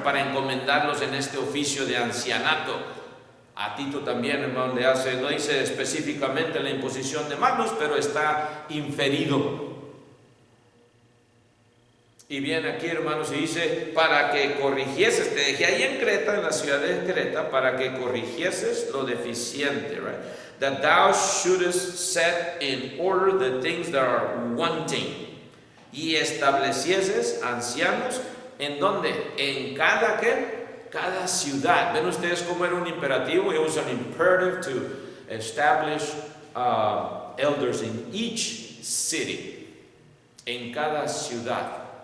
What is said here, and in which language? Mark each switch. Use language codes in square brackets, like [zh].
[es] Para encomendarlos en este oficio de ancianato. A Tito también, hermano, le hace, no dice específicamente la imposición de manos, pero está inferido. Y viene aquí, hermanos, y dice, para que corrigieses, te dejé ahí en Creta, en la ciudad de Creta, para que corrigieses lo deficiente, right? [en] That thou shouldest set in order the things that are wanting. [es] Y establecieses ancianos, ¿en dónde? En cada, ¿qué? Cada ciudad. ¿Ven ustedes cómo era un imperativo? [en] It was an imperative to establish elders in each city. [es] En cada ciudad.